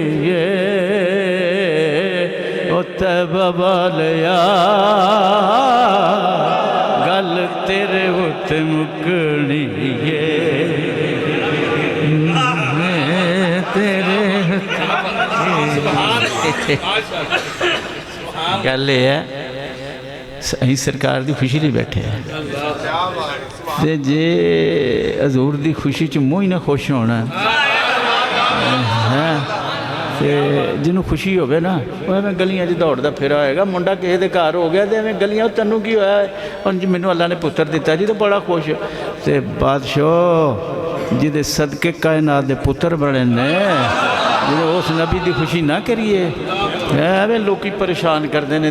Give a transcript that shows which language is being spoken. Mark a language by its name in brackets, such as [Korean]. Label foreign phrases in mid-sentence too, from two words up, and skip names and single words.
[Punjabi] ਤੈਬਾ ਵਾਲਿਆ ਗੱਲ ਤੇਰੇ ਉੱਤੇ ਮੁਕਣੀ ਤੇਰੇ ਗੱਲ ਹੈ ਅਸੀਂ ਸਰਕਾਰ ਦੀ ਖੁਸ਼ੀ ਲਈ ਬੈਠੇ ਆ ਤੇ ਜੇ ਹਜ਼ੂਰ ਦੀ ਖੁਸ਼ੀ 'ਚ ਮੂੰਹ ਹੀ ਨਾ ਖੁਸ਼ ਹੋਣਾ ਹੈ ਤੇ ਜਿਹਨੂੰ ਖੁਸ਼ੀ ਹੋਵੇ ਨਾ ਉਹ ਐਵੇਂ ਗਲੀਆਂ 'ਚ ਦੌੜਦਾ ਫਿਰਾ ਹੋਏਗਾ। ਮੁੰਡਾ ਕਿਸੇ ਦੇ ਘਰ ਹੋ ਗਿਆ ਤੇ ਐਵੇਂ ਗਲੀਆਂ ਤੈਨੂੰ ਕੀ ਹੋਇਆ ਹੁਣ ਜੀ ਮੈਨੂੰ ਅੱਲਾ ਨੇ ਪੁੱਤਰ ਦਿੱਤਾ ਜੀ ਤਾਂ ਬੜਾ ਖੁਸ਼ ਤੇ ਬਾਦਸ਼ਾਹ ਜਿਹਦੇ ਸਦਕੇ ਕਾਇਨਾਤ ਦੇ ਪੁੱਤਰ ਬਣੇ ਨੇ ਜਿਹਦੇ ਉਸ ਨਬੀ ਦੀ ਖੁਸ਼ੀ ਨਾ ਕਰੀਏ ਐਵੇਂ ਲੋਕੀ ਪਰੇਸ਼ਾਨ ਕਰਦੇ ਨੇ।